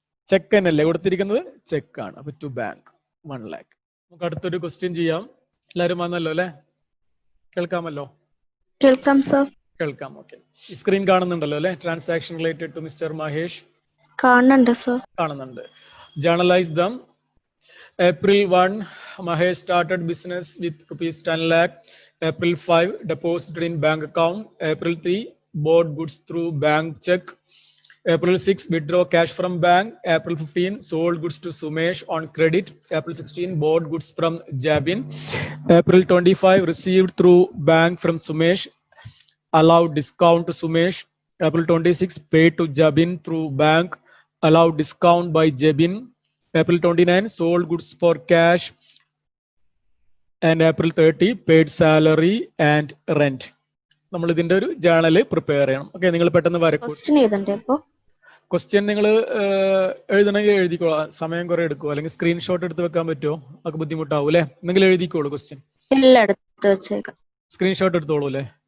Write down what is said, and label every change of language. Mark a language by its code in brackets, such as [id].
[ml] Check തന്നെയല്ലേ കൊടുത്തിരിക്കുന്നത്? Check ആണ്. അപ്പൊ [en] To bank 1 lakh. [ml] നമുക്ക് അടുത്തൊരു ക്വസ്റ്റ്യൻ ചെയ്യാം. എല്ലാവരും വന്നല്ലോ അല്ലെ? കേൾക്കാമല്ലോ? കേൾക്കാം സർ. കേൾക്കാം. ഓക്കെ. ഈ സ്ക്രീൻ കാണുന്നുണ്ടല്ലോ അല്ലെ? [en] transaction related to mister Mahesh [ml] കാണുന്നുണ്ട് സർ. കാണുന്നുണ്ട്. [en] Journalise them. April 1, Mahesh started business with rupees 10 lakh. April 5, deposited in bank account. April 3, bought goods through bank check. April 6, withdraw cash from bank. April 15, sold goods to Sumesh on credit. April 16, bought goods from Jabin. April 25, received through bank from Sumesh. Allowed discount to Sumesh. April 26, paid to Jabin through bank. Allowed discount by Jabin. April 29, sold goods for cash. And April 30, paid salary and rent. [ml] നമ്മൾ ഇതിന്റെ ഒരു journal prepare ചെയ്യണം. Okay, നിങ്ങൾ പെട്ടെന്ന് വരക്കും. Question നിങ്ങൾ എഴുതണമെങ്കിൽ എഴുതിക്കോ. സമയം കുറെ എടുക്കുമോ? അല്ലെങ്കിൽ സ്ക്രീൻഷോട്ട് എടുത്ത് വെക്കാൻ പറ്റുമോ? അതൊക്കെ ബുദ്ധിമുട്ടാവും അല്ലെ? നിങ്ങൾ എഴുതിക്കോളൂ ക്വസ്റ്റ്യൻ. സ്ക്രീൻഷോട്ട് എടുത്തോളൂ അല്ലേ?